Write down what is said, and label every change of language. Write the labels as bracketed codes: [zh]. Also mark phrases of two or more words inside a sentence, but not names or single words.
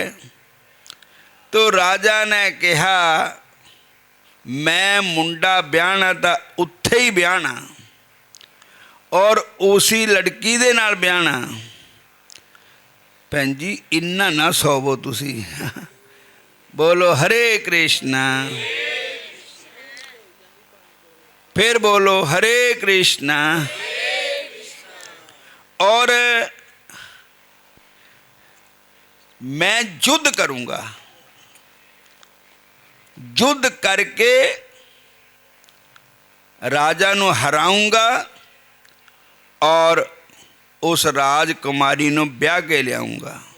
[hi] तो राजा ने कहा [pa] ਮੈਂ ਮੁੰਡਾ ਵਿਆਹੁਣਾ ਤਾਂ ਉੱਥੇ ਹੀ ਵਿਆਹੁਣਾ [hi] और उसी लड़की [pa] ਦੇ ਨਾਲ ਵਿਆਹੁਣਾ। ਭੈਣ ਜੀ ਇੰਨਾ ਨਾ ਸੌਵੋ ਤੁਸੀਂ। [hi] बोलो हरे कृष्णा। फिर बोलो हरे कृष्णा। और मैं युद्ध करूंगा, युद्ध करके राजा नूं हराऊंगा और उस राजकुमारी नूं ब्याह के लियाऊंगा।